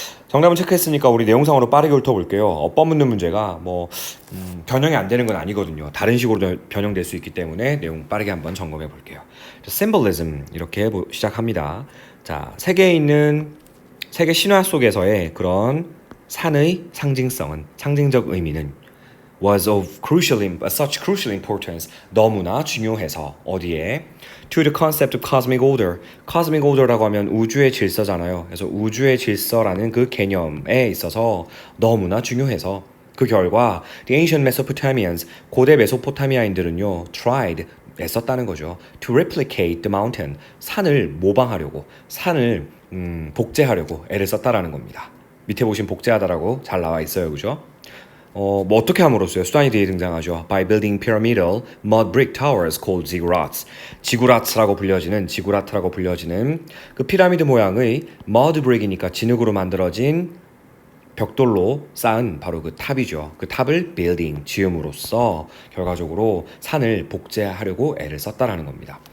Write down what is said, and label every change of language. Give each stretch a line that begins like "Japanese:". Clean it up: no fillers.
Korean: 정답은 체크했으니까 우리 내용상으로 빠르게 훑어볼게요. 어법 묻는 문제가 변형이 안 되는 건 아니거든요. 다른 식으로 변형될 수 있기 때문에 내용 빠르게 한번 점검해 볼게요. symbolism 이렇게 시작합니다. 자, 세계 신화 속에서의 그런 산의 상징성은 상징적 의미는
English: was of such crucial importance.
Korean: 너무나 중요해서 어디에?
English: To the concept of cosmic order.
Korean: cosmic order라고 하면 우주의 질서잖아요. 그래서 우주의 질서라는 그 개념에 있어서 너무나 중요해서 그 결과
English: the ancient Mesopotamians
Korean: 고대 메소포타미아인들은요 tried 애썼다는 거죠.
English: To replicate the mountain
Korean: 산을 모방하려고 산을 복제하려고 애를 썼다라는 겁니다. 밑에 보신 복제하다라고 잘 나와 있어요, 그죠? 뭐 어떻게 함으로써요? 수단이 뒤에 등장하죠.
English: By building pyramidal mud brick towers called ziggurats.
Korean: 지구라트라고 불려지는 그 피라미드 모양의 mud brick이니까 진흙으로 만들어진 벽돌로 쌓은 바로 그 탑이죠. 그 탑을 building, 지음으로써 결과적으로 산을 복제하려고 애를 썼다라는 겁니다.